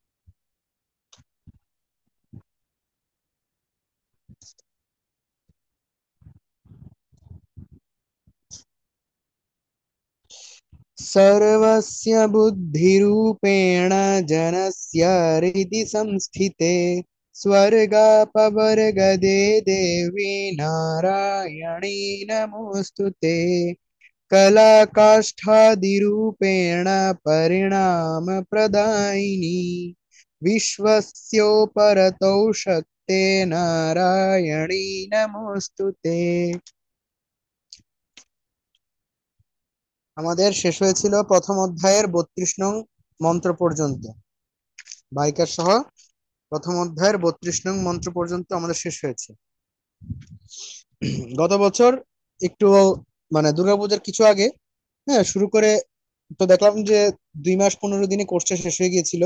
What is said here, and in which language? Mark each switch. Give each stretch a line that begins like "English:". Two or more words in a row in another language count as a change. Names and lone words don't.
Sanskrit: सर्वस्य बुद्धिरूपेण जनस्य हृदि संस्थिते स्वर्गापवर्गदे देवी नारायणी नमोऽस्तुते। कलाकाष्ठादिरूपेण परिणामप्रदायिनी विश्वस्योपरतौ शक्ते नारायणी नमोऽस्तुते।
Bangla: আমাদের শেষ হয়েছিল প্রথম অধ্যায়ের 32 নং মন্ত্র পর্যন্ত। বাইকার সহ প্রথম অধ্যায়ের 32 নং মন্ত্র পর্যন্ত আমাদের শেষ হয়েছে। গত বছর একটু মানে দুর্গাপূজার কিছু আগে, হ্যাঁ, শুরু করে তো দেখলাম যে 2 মাস 15 দিনে কোর্সটা শেষ হয়ে গিয়েছিল।